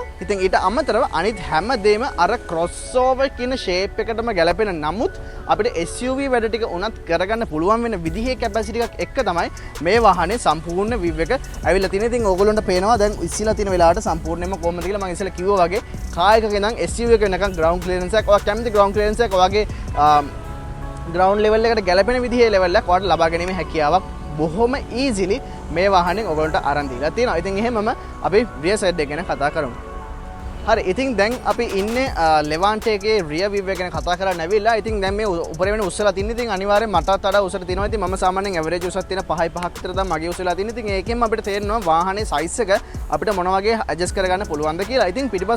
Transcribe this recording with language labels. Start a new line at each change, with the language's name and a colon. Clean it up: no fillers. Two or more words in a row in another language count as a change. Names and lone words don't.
Sinhala: ඉතින් ඊට අමතරව අනිත් හැමදේම අර crossover කියන shape එකටම ගැලපෙන නමුත් අපිට SUV වැඩ ටික උනත් කරගන්න පුළුවන් වෙන විදිහේ capacity එකක් එක්ක තමයි මේ වාහනේ සම්පූර්ණ view එක ඇවිල්ලා තියෙන්නේ. ඉතින් ඕගොල්ලන්ට පේනවා දැන් ඉස්සෙල්ලා තියෙන වෙලාවට සම්පූර්ණයෙන්ම කොහොමද කියලා මම ඉස්සෙල්ලා කිව්වා වගේ කාර් එකක ඉඳන් SUV එක වෙනකන්
English: ground clearance
Sinhala: එකක් ඔයා කැමති
English: ground clearance
Sinhala: එකක් ඔයාගේ
English: ground level
Sinhala: එකට ගැලපෙන විදිහේ level එකක් ඔයාලට ලබා ගැනීම හැකියාවක් බොහොම easily මේ වාහනේ ඔයගොල්ලන්ට අරන් දීලා තියෙනවා. ඉතින් එහෙමම අපි
English: rear side
Sinhala: එක ගැන කතා කරමු. හරි ඉතින් දැන් අපි ඉන්නේ Levante එකේ
English: rear view
Sinhala: එක ගැන කතා කරලා නැවිලා. ඉතින් දැන් මේ උඩරේ වෙන උස්සලා තින්නේ. ඉතින් අනිවාර්යෙන් මටත් වඩා උසට තියෙනවා. ඉතින් මම සාමාන්‍යයෙන් average උසක් තියෙන 5.5ක් විතර තමයි මගේ උසලා තින්නේ. ඉතින් ඒකෙන් අපිට තේරෙනවා වාහනේ size එක අපිට මොන වගේ adjust කරගන්න පුළුවන්ද කියලා.